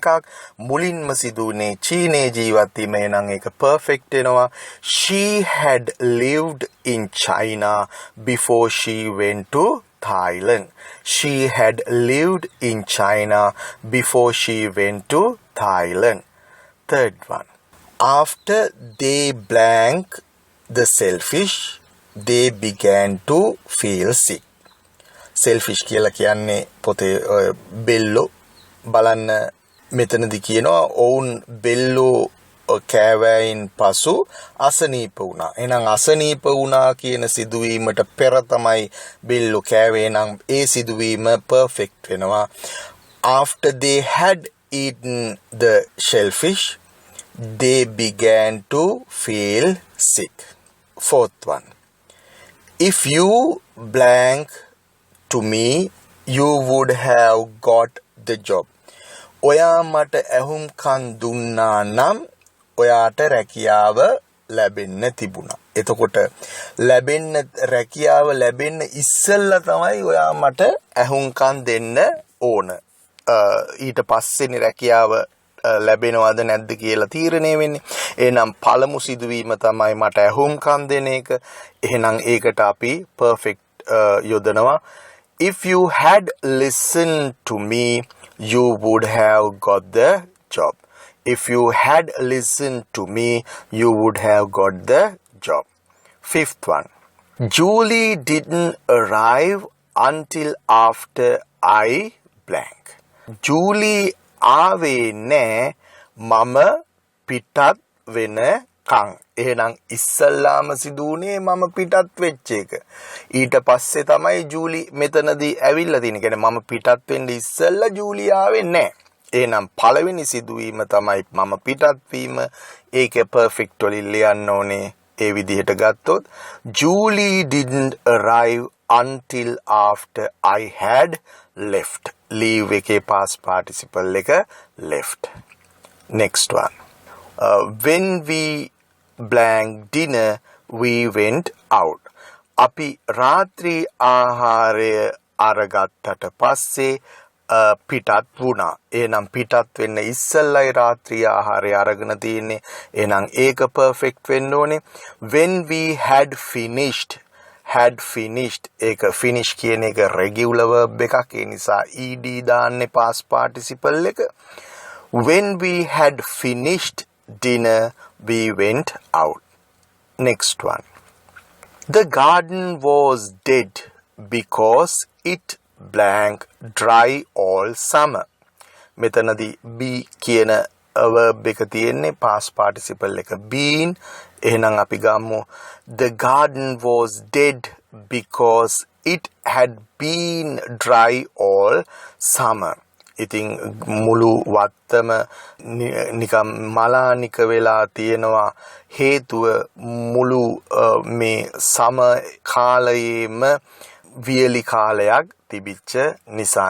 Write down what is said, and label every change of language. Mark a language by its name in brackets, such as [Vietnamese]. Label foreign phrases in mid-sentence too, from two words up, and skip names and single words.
[Sinhala] මුලින්ම සිදුවුනේ චීනයේ ජීවත් වීම. එනං ඒක පර්ෆෙක්ට් වෙනවා. [English] She had lived in China before she went to Thailand. She had lived in China before she went to Thailand. Third one. After they blank the selfish, they began to feel sick. [Sinhala] Selfish කියලා කියන්නේ පොතේ බෙල්ලෝ. බලන්න මෙතනදී කියනවා ඔවුන් බෙල්ලෝ කෑවයින් පසු අසනීප වුණා. එහෙනම් අසනීප වුණා කියන සිදුවීමට පෙර තමයි බෙල්ලෝ කෑවේ. නම් ඒ සිදුවීම පර්ෆෙක්ට් වෙනවා. [English] After they had eaten the shellfish, they began to feel sick. Fourth one. If you blank to me, you would have got the job. [Sinhala] ඔයා මට ඇහුම්කන් දුන්නා නම් ඔයාට රැකියාව ලැබෙන්න තිබුණා. එතකොට රැකියාව ලැබෙන්න ඉස්සෙල්ලා තමයි ඔයා මට ඇහුම්කන් දෙන්න ඕන. ඊට පස්සේනේ රැකියාව ලැබෙනවද නැද්ද කියලා තීරණය වෙන්නේ. එහෙනම් පළමු සිදුවීම තමයි මට ඇහුම්කන් දෙන එක. එහෙනම් ඒකට අපි perfect යොදනවා. [English] If you had listened to me, you would have got the job. If you had listened to me, you would have got the job. Fifth one. Julie didn't arrive until after I blank. [Sinhala] Julie ආවේ නෑ මම පිටත් වෙන කං. එහෙනම් ඉස්සල්ලාම සිදුුනේ මම පිටත් වෙච්ච එක. ඊට පස්සේ තමයි ජූලි මෙතනදී ඇවිල්ලා තියෙන්නේ. කියන්නේ මම පිටත් වෙන්න ඉස්සල්ලා ජූලි ආවේ නැහැ. එහෙනම් පළවෙනි සිදුවීම තමයි මම පිටත් වීම. ඒකේ පර්ෆෙක්ට් වලින් ලියන්න ඕනේ. ඒ විදිහට ගත්තොත් [English] Julie didn't arrive until after I had left. [Sinhala] Leave එකේ [English] past participle [Sinhala] එක left. [English] Next one. When we blank dinner, we went out. [Sinhala] අපි රාත්‍රී ආහාරය අරගත්තට පස්සේ පිටත් වුණා. එහෙනම් පිටත් වෙන්න ඉස්සෙල්ලයි රාත්‍රී ආහාරය අරගෙන තියෙන්නේ. එහෙනම් ඒක perfect වෙන්න ඕනේ. [English] When we had finished ඒක finish [Sinhala] කියන එක [English] regular verb එකක්. [Sinhala] ඒ නිසා ed දාන්නේ [English] past participle [Sinhala] එක. [English] When we had finished dinner, we went out. Next one. The garden was dead because it blank dry all summer. [Sinhala] මෙතනදී be කියන verb එක තියෙන්නේ [English] past participle [Sinhala] එක been. එහෙනම් අපි ගමු [English] the garden was dead because it had been dry all summer. [Sinhala] ඉතින් මුළු වත්තම නිකම් මලානික වෙලා තියෙනවා. හේතුව මුළු මේ සම කාලයේම වියලි කාලයක් තිබිච්ච නිසා.